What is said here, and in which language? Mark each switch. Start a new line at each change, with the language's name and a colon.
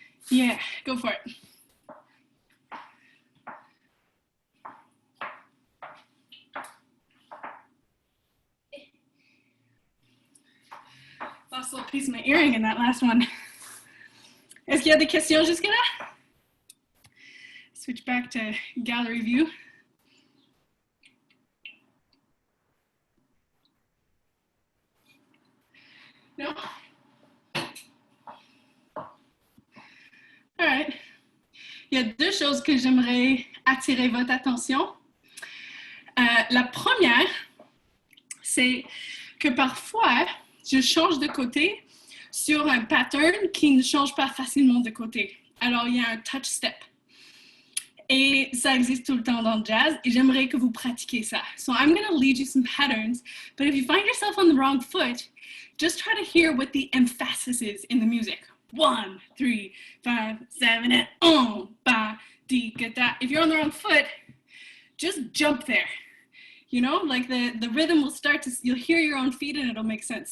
English: Yeah, go for it. Lost a little piece of my earring in that last one.
French: Est-ce qu'il y a des questions jusque là?
English: Switch back to gallery view. No? All right.
French: Il y a deux choses que j'aimerais attirer votre attention. La première, c'est que parfois, je change de côté sur un pattern qui ne change pas facilement de côté. Alors, il y a un touch step. Et ça existe tout le temps dans le jazz, et j'aimerais que vous pratiquiez ça.
English: So I'm going to lead you some patterns, but if you find yourself on the wrong foot, just try to hear what the emphasis is in the music. 1, 3, 5, 7, and 1, ba, di, ga, da. If you're on the wrong foot, just jump there. You know, like the rhythm will start to, you'll hear your own feet and it'll make sense.